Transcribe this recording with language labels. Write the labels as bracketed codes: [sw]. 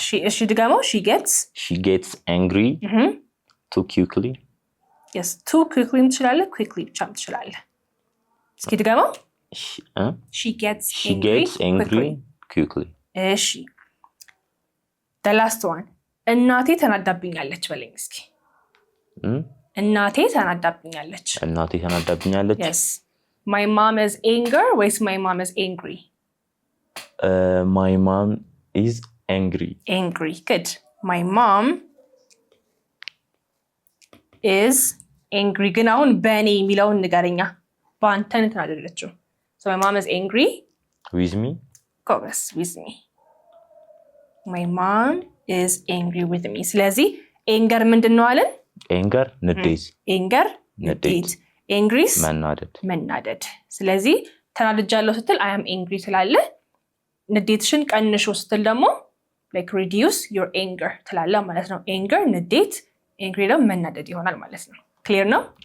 [am] እሺ ድገመው። [en] she gets angry too quickly yes too quickly ትችላለህ quickly [am] ብቻም ትችላለህ። እስኪ ድገመው። [en] she gets angry quickly። እሺ the last one [am] እናቴ ተናዳብኛለች በለኝ እስኪ። እናቴ ተናዳብኛለች [en] yes my mom is ወይስ my mom is angry? my mom is angry good my mom is angry [am] ግን አሁን በእኔ የሚለውን ንገረኛ። በአንተ ነው ተናደደችው [en] so my mom is angry with me ጎበዝ with me my mom is angry with me። [am] ስለዚህ [en] anger [am] ምንድን ነው አለን? [en] anger ንዴት [am] angry መናደድ። ስለዚህ ተናድጃለሁ ስትል [en] I am angry [am] ትላለህ። ንዴትሽን ቀንሹ ስትል ደግሞ [en] like reduce your anger [am] ትላለህ ማለት ነው። anger ንዴት፣ angry ደግሞ መናደድ ይሆናል ማለት ነው። ክሊር ነው?